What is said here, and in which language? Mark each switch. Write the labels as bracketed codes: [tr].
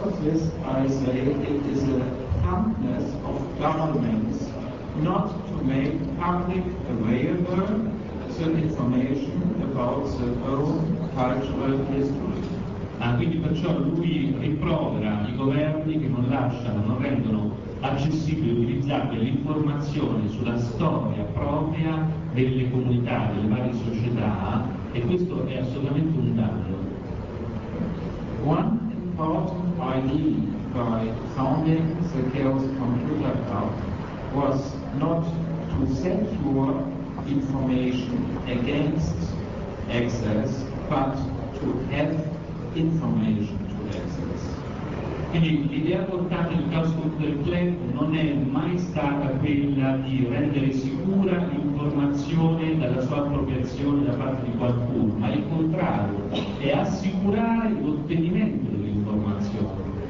[en] of this, I say it is a humbleness of governments not to make public available some information about their own cultural history. [it] Ah, quindi perciò lui riprovera i governi che non lasciano, non rendono accessibile e utilizzabile l'informazione sulla storia propria delle comunità, delle varie società, e questo è assolutamente un danno. [en] One important idea by founding the Chaos Computer Club was not to secure information against access, but to have information to access. [it] Quindi l'idea portata in Chaos Computer Club non è mai stata quella di rendere sicura l'informazione dalla sua appropriazione da parte di qualcuno, ma il contrario, è assicurare l'ottenimento dell'informazione.